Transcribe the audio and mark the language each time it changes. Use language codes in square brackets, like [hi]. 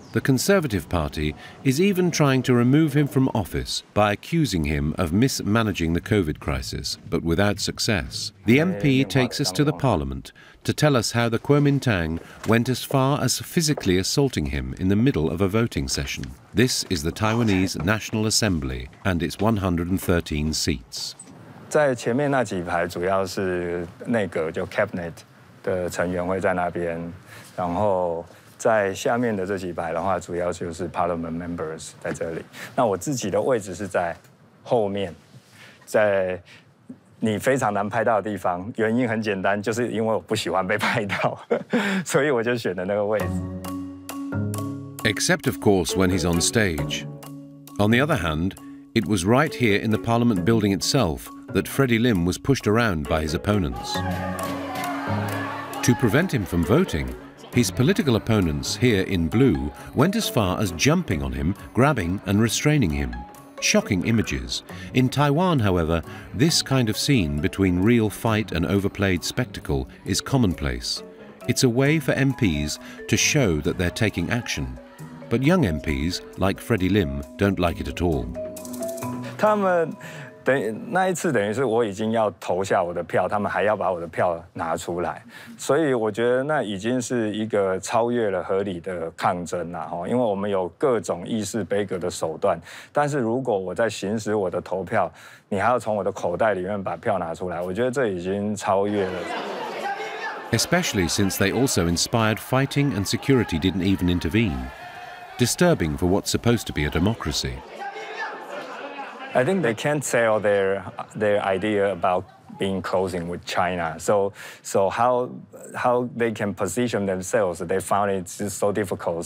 [en] The Conservative Party is even trying to remove him from office by accusing him of mismanaging the COVID crisis, but without success. The MP takes us to the Parliament to tell us how the Kuomintang went as far as physically assaulting him in the middle of a voting session. This is the Taiwanese National Assembly and its 113 seats. [zh] 在前面那几排主要是内阁就 [en] cabinet [zh] 的成员会在那边，然后在下面的这几排的话，主要就是 [en] parliament members [zh] 在这里。那我自己的位置是在后面，在你非常难拍到的地方。原因很简单，就是因为我不喜欢被拍到，所以我就选的那个位置。 [en] Except of course when he's on stage. On the other hand, it was right here in the Parliament building itself that Freddie Lim was pushed around by his opponents. To prevent him from voting, his political opponents here in blue went as far as jumping on him, grabbing and restraining him. Shocking images. In Taiwan, however, this kind of scene between real fight and overplayed spectacle is commonplace. It's a way for MPs to show that they're taking action. But young MPs, like Freddie Lim, don't like it at all. [zh] 他们那一次等于是我已经要投下我的票，他们还要把我的票拿出来，所以我觉得那已经是一个超越了合理的抗争啦，因为我们有各种议事杯葛的手段，但是如果我在行使我的投票，你还要从我的口袋里面把票拿出来，我觉得这已经超越了。 [en] Especially since they also inspired fighting and security didn't even intervene. Disturbing for what's supposed to be a democracy. I think they can't sell their idea about being closing with China. So how they can position themselves? They found it just so difficult.